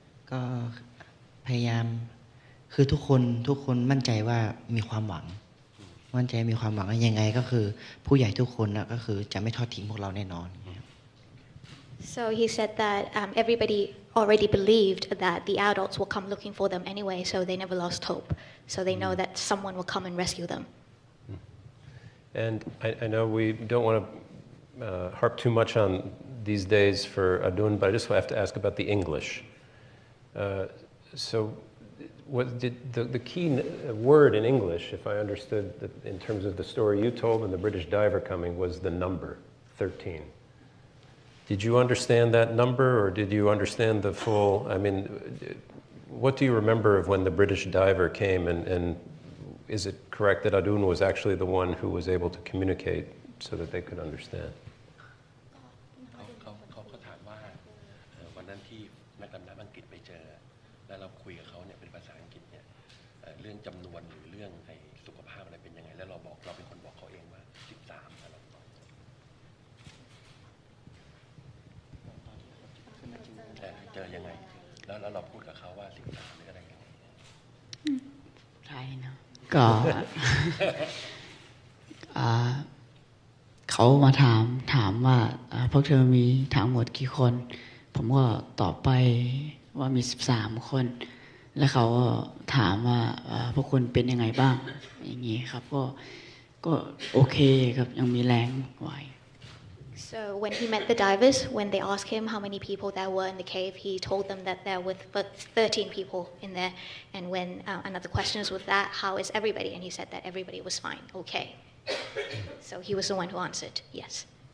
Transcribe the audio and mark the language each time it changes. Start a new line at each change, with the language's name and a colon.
Thai: ก็พยายามคือทุกคนมั่นใจว่ามีความหวังมั่นใจมีความหวังยังไงก็คือผู้ใหญ่ทุกคนนะก็คือจะไม่ทอดทิ้งพวกเราแน่นอน
English: So he said that everybody already believed that the adults will come looking for them anyway, so they never lost hope. So they know that someone will come and rescue them. And I know we don't want to harp too much on these days for Adun, but I just have to ask about the English. So what did the key word in English, if I understood that in terms of the story you told and the British diver coming, was the number 13. Did you understand that number or did you understand the full, I mean, what do you remember of when the British diver came and is it correct that Adun was actually the one who was able to communicate so that they could understand?
Thai: เขาถามว่าวันนั้นที่นักดำน้ำอังกฤษไปเจอแล้วเราคุยกับเขาเนี่ยเป็นภาษาอังกฤษเนี่ยเรื่องจำนวนหรือเรื่องสุขภาพอะไรเป็นยังไงแล้วเราเป็นคนบอกเขาเองว่า13อะไรเจอยังไงแล้วเราพูดกับเขาว่า13หรืออะไรยังไง ใช่นะก็ เขามาถามว่าพวกเธอมีทั้งหมดกี่คนผมก็ตอบไปว่ามี13คนแล้วเขาก็ถามว่าพวกคุณเป็นยังไงบ้างอย่างนี้ครับก็โอเคครับยังมีแรงไหว
English: So when he met the divers, when they asked him how many people there were in the cave, he told them that there were 13 people in there. And when another question was with that, how is everybody? And he said that everybody was fine, okay. So he was the one who answered, yes.